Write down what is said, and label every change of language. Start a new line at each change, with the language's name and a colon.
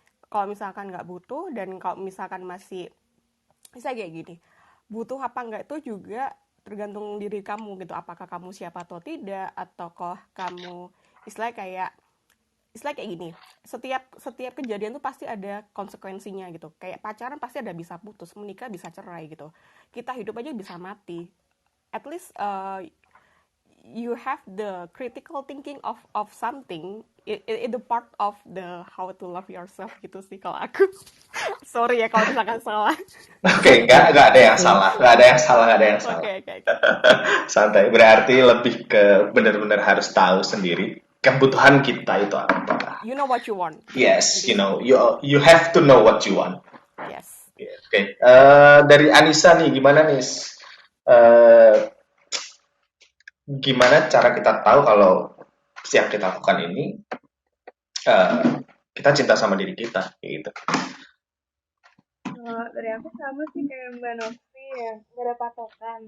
Indonesian: Kalau misalkan nggak butuh dan kalau misalkan masih bisa kayak gini, butuh apa nggak itu juga tergantung diri kamu gitu. Apakah kamu siap atau tidak, atau kok kamu istilah kayak gini, setiap kejadian tuh pasti ada konsekuensinya gitu. Kayak pacaran pasti ada bisa putus, menikah bisa cerai gitu. Kita hidup aja bisa mati.
English: At least you have the critical thinking of something. It the part of the how to love yourself
Indonesian: gitu sih kalau aku. Sorry ya kalau misalkan salah. Oke, nggak ada yang Oke. salah, nggak ada yang salah, nggak ada yang salah. Oke. Santai, berarti lebih ke benar-benar harus tahu sendiri kebutuhan kita itu apa.
English: You know what you want. Yes, you have to know what you want. Yes.
Indonesian: Oke. Dari Anissa nih, gimana nih? Eh, Gimana cara kita tahu kalau yang kita lakukan ini eh, kita cinta sama diri kita, gitu. Kalau dari aku sama sih kayak Mbak Novi ya, nggak ada patokan.